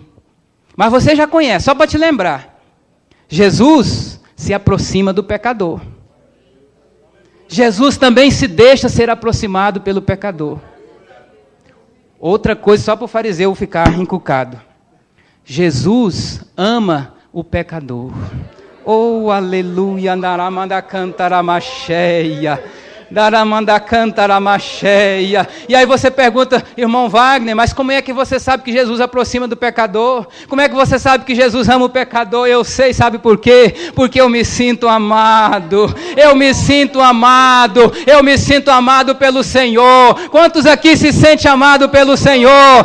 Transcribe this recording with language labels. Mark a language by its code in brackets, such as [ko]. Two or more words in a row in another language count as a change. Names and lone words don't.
[pt] Mas você já conhece, só para te lembrar. Jesus se aproxima do pecador. Jesus também se deixa ser aproximado pelo pecador. Outra coisa, só para o fariseu ficar encucado. Jesus ama o pecador. Oh, aleluia, naramanda cantaramacheia. Daramanda cantaramacheia. E aí você pergunta: irmão Wagner, mas como é que você sabe que Jesus aproxima do pecador? Como é que você sabe que Jesus ama o pecador? Eu sei, sabe por quê? Porque eu me sinto amado. Eu me sinto amado pelo Senhor. Quantos aqui se sentem amados pelo Senhor?